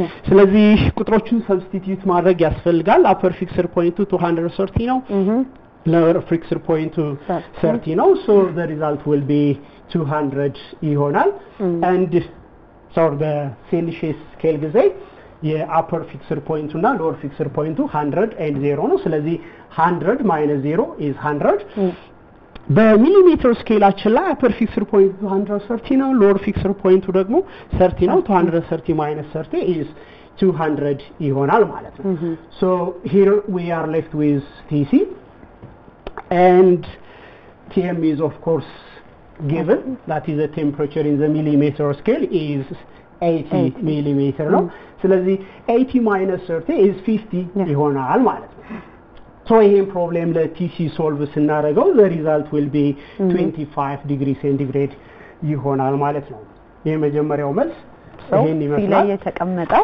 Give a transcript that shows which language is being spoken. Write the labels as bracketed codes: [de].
[am] ስለዚህ ቁጥሮቹን substitute ማድረግ ያስፈልጋል። upper fixed point 230 ነው። lower fixed point 30 ነው. [en] So the result will be 200 ይሆናል. And so the Celsius scale ጊዜ የupper fixed point እና lower fixed point 100 and 0 ነው። ስለዚህ 100 minus 0 is 100. [am] በሚሊሜትር ስኬላችን ላይ upper fixed point 230 ነው። lower fixed point ደግሞ 30 ነው። [en] 230 minus 30 is 200 [am] ይሆናል ማለት ነው. [en] So here we are left with TC and TM is of course given, that is the temperature in the millimeter scale is 80 millimeter ነው. [am] ስለዚህ [en] 80 minus 30 is 50 [am] ይሆናል ማለት ነው. So ይሄን ፕሮብሌም ለቲሲ ሶልቭ ስናደርገው [en] the result will be 25 degree centigrade [am] ይሆናል ማለት ነው። የመጀመሪያው መልስ ይሄን ይመስላል። ሲላይ የተቀመጠው